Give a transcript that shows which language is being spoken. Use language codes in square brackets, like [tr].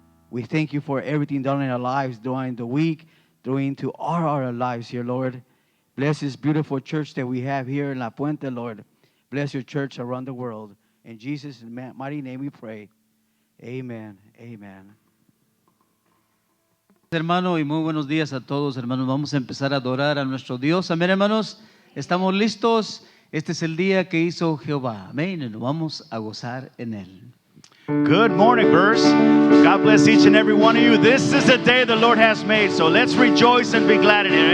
[en] We thank you for everything done in our lives during the week, during to all our lives here, Lord. Bless this beautiful church that we have here in La Puente, Lord. Bless your church around the world. In Jesus' mighty name we pray. Amen. Amen. [es] Hermano, y muy buenos días a todos, hermanos. Vamos a empezar a adorar a nuestro Dios. Amén, hermanos. ¿Estamos listos? Este es el día que hizo Jehová. Amén. Y nos vamos a gozar en él. [en] Good morning, Burst. God bless each and every one of you. This is the day the Lord has made, so let's rejoice and be glad in it.